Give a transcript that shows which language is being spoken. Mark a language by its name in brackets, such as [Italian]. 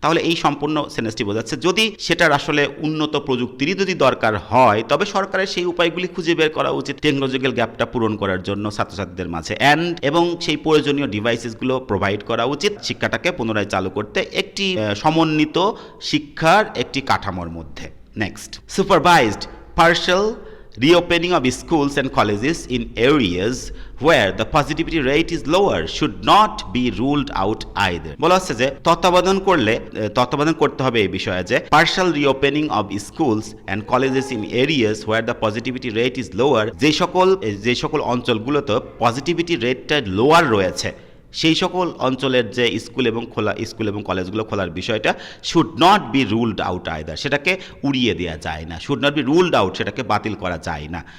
[Bangla] তাহলে এই সম্পূর্ণ সেন্টেন্সটি বোঝাচ্ছে যদি সেটার আসলে উন্নত প্রযুক্তিরই যদি দরকার হয়, তবে সরকারের সেই উপায়গুলি খুঁজে বের করা উচিত টেকনোলজিক্যাল গ্যাপটা পূরণ করার জন্য ছাত্রছাত্রীদের মাঝে, এবং সেই প্রয়োজনীয় ডিভাইসেসগুলো প্রোভাইড করা উচিত শিক্ষাটাকে পুনরায় চালু করতে, একটি সমন্বিত শিক্ষার একটি কাঠামোর মধ্যে। [English] Next, supervised partial reopening of schools and colleges in areas where the positivity rate is lower should not be ruled out either. [Bangla] বলা হচ্ছে যে তত্ত্বাবধান করতে হবে এই বিষয়ে যে [English] partial reopening of schools and colleges in areas where the positivity rate is lower, [Bangla] যে সকল অঞ্চলগুলোতে পজিটিভিটি রেটটা লোয়ার রয়েছে, সেই সকল অঞ্চলের যে স্কুল এবং কলেজগুলো খোলার বিষয়টা [English] should not be ruled out either, [Bangla] সেটাকে উড়িয়ে দেওয়া যায় না, [English] should not be ruled out, [Bangla] সেটাকে বাতিল করা যায় না।